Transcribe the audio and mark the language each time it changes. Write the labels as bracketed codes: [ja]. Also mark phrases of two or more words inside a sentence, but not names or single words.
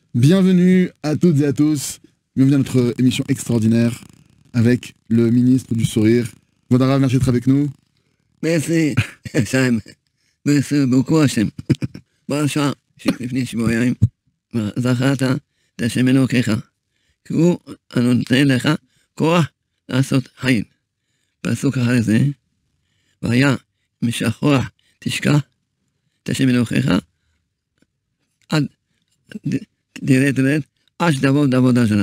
[fr] Bienvenue à toutes et à tous. Bienvenue à notre émission extraordinaire avec le ministre du Sourire. Vodara, merci d'être avec nous. Merci, Sam. Merci beaucoup, Hachem. Bonne chance. [he] לפני שבועיים, זכרת את השם אלוקיך, כי הוא הנותן לך כוח לעשות חיים. פסוק אחרי זה, והיה משכוח תשכח את השם אלוקיך, עד תרד עד שתבוא עבודה זרה.